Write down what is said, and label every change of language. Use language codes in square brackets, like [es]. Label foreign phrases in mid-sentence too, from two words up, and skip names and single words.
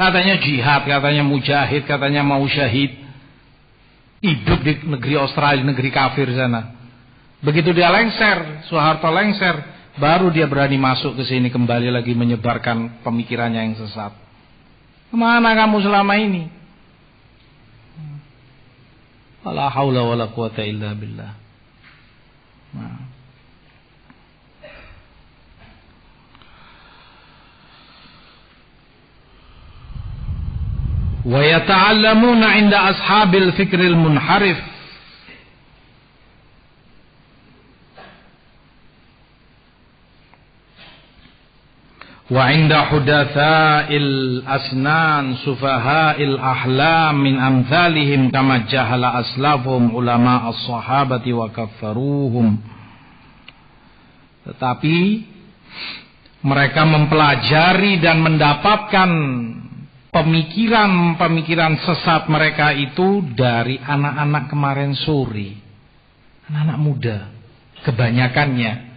[id] Katanya jihad, katanya mujahid, katanya mau syahid. Hidup di negeri Australia, negeri kafir sana. Begitu dia lengser, Soeharto lengser, baru dia berani masuk ke sini kembali lagi menyebarkan pemikirannya yang sesat. Kemana kamu selama ini? [ar] لا حول ولا قوة إلا بالله. Nah. ويتعلمون عند أصحاب الفكر المنحرف. وعند حدثاء الأسنان سفهاء الأحلام من أمثالهم كما جهلوا أسلافهم علماء الصحابة وكفروهم. [id] Tetapi mereka mempelajari dan mendapatkan pemikiran sesat mereka itu dari anak-anak kemarin sore, anak-anak muda, kebanyakannya,